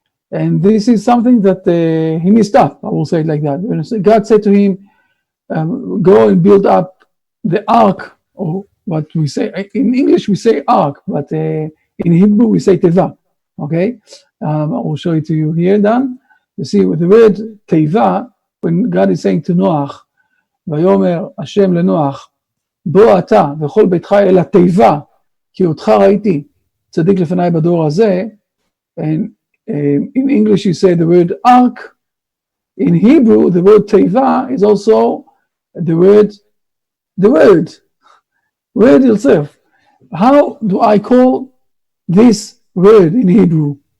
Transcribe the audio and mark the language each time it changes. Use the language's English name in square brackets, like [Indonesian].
[English] And this is something that he messed up, I will say it like that. God said to him, go and build up the ark, or what we say, in English we say ark, but in Hebrew we say teva, okay? I will show it to you here, Dan. You see, with the word teva, when God is saying to Noach, [Hebrew] ויאמר השם לנוח, בוא אתה וכל ביתך אל התיבה, כי אותך ראיתי, צדיק לפניי בדור הזה. [English] And in English you say the word ark. In Hebrew, the word teiva is also the word itself. How do I call this word in Hebrew?